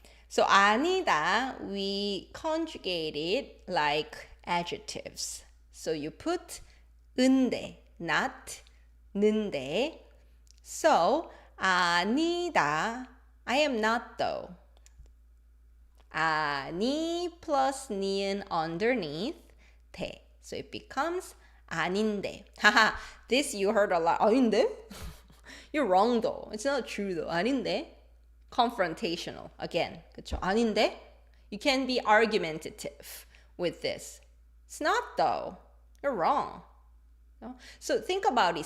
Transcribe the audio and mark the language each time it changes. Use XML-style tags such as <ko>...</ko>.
<en>So 아니다, we conjugate it like adjectives. So you put 은데, not 는데. So 아니다, I am not though.</en> <ko>아니 plus 니은 underneath 대.</ko> <en>So it becomes 아닌데. Haha, this you heard a lot.</en> <ko>아닌데?</ko> <en>You're wrong though. It's not true though. 아닌데? Confrontational. Again.</en> <ko>그쵸? 아닌데?</ko> <en>You can be argumentative with this. It's not though. You're wrong. So think about it.</en>